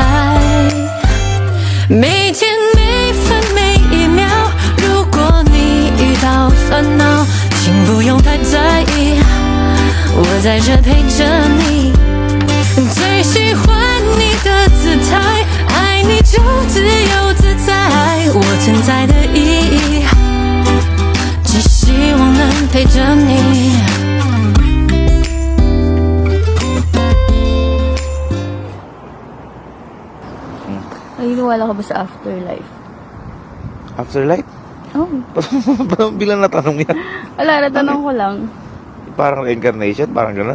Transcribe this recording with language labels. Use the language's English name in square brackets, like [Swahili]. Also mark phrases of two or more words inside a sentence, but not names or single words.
[Chinese] 每天每分每一秒，如果你遇到烦恼，请不用太在意，我在这陪着你。最喜欢你的姿态，爱你就自由自在，我存在的意义，只希望能陪着你。 [Filipino] Naniniwala ka ba sa afterlife? Afterlife? Oo. Parang bilang natanong yan. Wala, natanong ko lang. Parang reincarnation, parang gano'n.